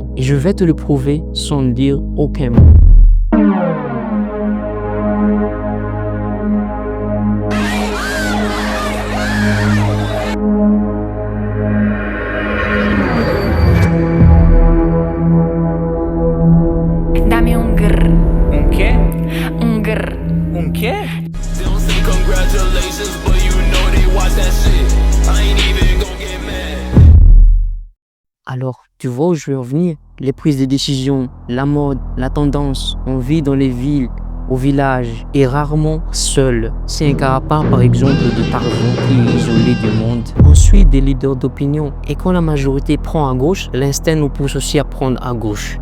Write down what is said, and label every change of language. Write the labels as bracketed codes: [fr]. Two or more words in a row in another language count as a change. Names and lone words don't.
[fr] Et je vais te le prouver sans dire aucun mot. [es] Dame un grr. Un qué? Un grr. Un qué? [en] They don't say congratulations, but you know they watch that shit. I ain't even gon' get mad. [fr] Alors, tu vois où je veux en venir? Les prises de décision, la mode, la tendance, on vit dans les villes, au village et rarement seul. C'est un cas à part, par exemple, de Tarzan qui est isolé du monde. Ensuite, des leaders d'opinion. Et quand la majorité prend à gauche, l'instinct nous pousse aussi à prendre à gauche.